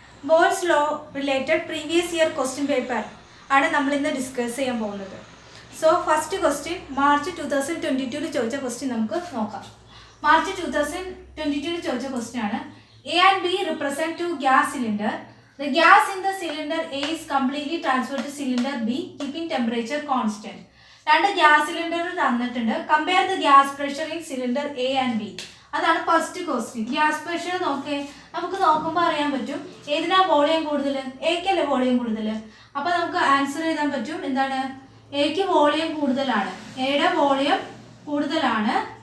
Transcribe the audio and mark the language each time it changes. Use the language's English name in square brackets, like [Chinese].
[Malayalam] Balls law related previous year question paper ആണ് നമ്മൾ ഇന്ന് ഡിസ്കസ് ചെയ്യാൻ പോകുന്നത്. സോ ഫസ്റ്റ് ക്വസ്റ്റ്യൻ മാർച്ച് 2022 ചോദിച്ച ക്വസ്റ്റ്യൻ നമുക്ക് നോക്കാം. മാർച്ച് 2022 ചോദിച്ച ക്വസ്റ്റ്യൻ ആണ്. [English] A and B represent two gas cylinder. The gas in the cylinder A is completely transferred to cylinder B, keeping temperature constant. [Malayalam] രണ്ട് ഗ്യാസ് സിലിണ്ടർ തന്നിട്ടുണ്ട്. [English] Compare the gas pressure in cylinder A and B. അതാണ് first question. [Malayalam] Gas pressure നമുക്ക് നോക്കുമ്പോൾ അറിയാൻ പറ്റും ഏതിനാ volume കൂടുതൽ, എക്കല്ലേ volume കൂടുതൽ. അപ്പോൾ നമുക്ക് ആൻസർ എഴുതാൻ പറ്റും എന്താണ്, എക്ക് വോളിയം കൂടുതലാണ്, എയുടെ വോളിയം കൂടുതലാണ്.